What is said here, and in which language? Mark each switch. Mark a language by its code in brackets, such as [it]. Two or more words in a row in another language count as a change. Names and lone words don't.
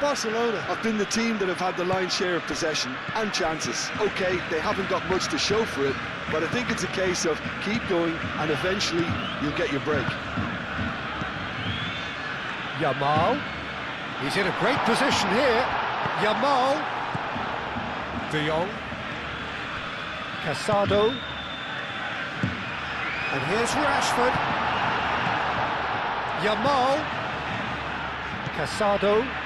[en] Barcelona have been the team that have had the lion's share of possession and chances. Okay, they haven't got much to show for it, but I think it's a case of keep going and eventually you'll get your break. Yamal. He's in a great position here. Yamal. De Jong. Casado. And here's Rashford. Yamal. Casado.